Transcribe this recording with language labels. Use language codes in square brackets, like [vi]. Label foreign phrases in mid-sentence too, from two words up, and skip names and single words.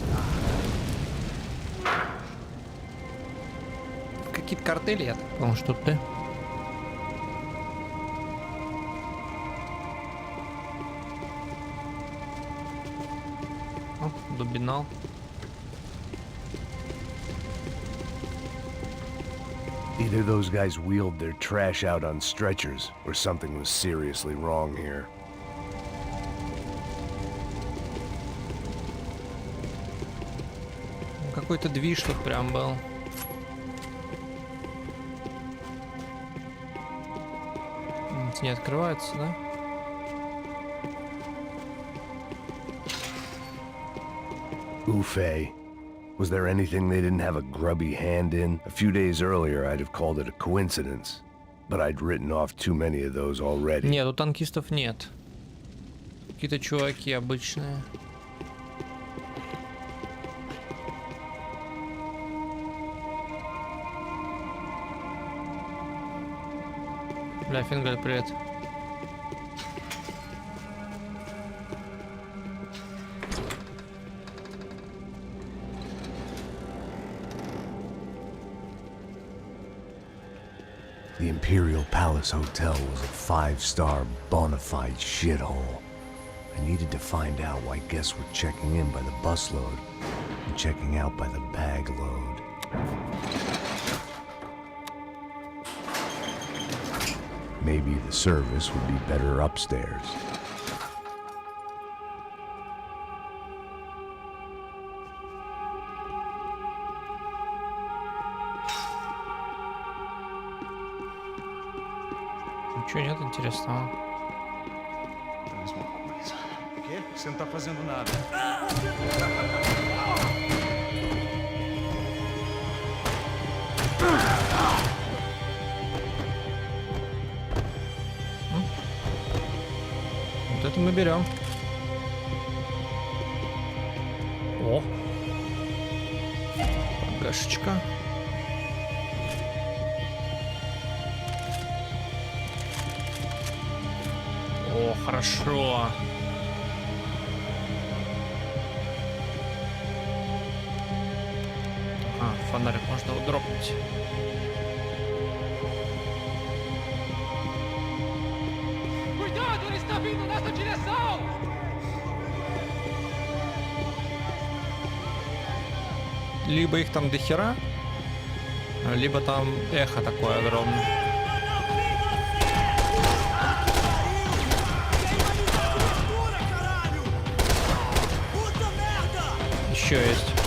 [ru] Какие-то картели, я так понял, что ты. О, дубинал. [en] Either those guys wheeled their trash out on stretchers, or something was seriously wrong here. [ru] Какой-то движ тут прям был. Не открывается, да? Ufe. [en] Was there anything they didn't have a grubby hand in? A few days earlier, I'd have called it a coincidence, but I'd written off too many of those already. [ru] Нет, у танкистов нет. Какие-то чуваки обычные. Бля, Фингер, привет. [en] The Imperial Palace Hotel was a five-star bona fide shithole. I needed to find out why guests were checking in by the busload and checking out by the bag load. Maybe the service would be better upstairs. [ru] Ничего нет интересного. [pt] O quê? Você não tá fazendo nada. [ru] Вот это мы берем. О! Гашечка. О, хорошо. Фонарик можно удропнуть. [pt] Cuidado, ele está vindo nessa direção! [ru] Либо их там дохера, либо там эхо такое огромное. Еще есть.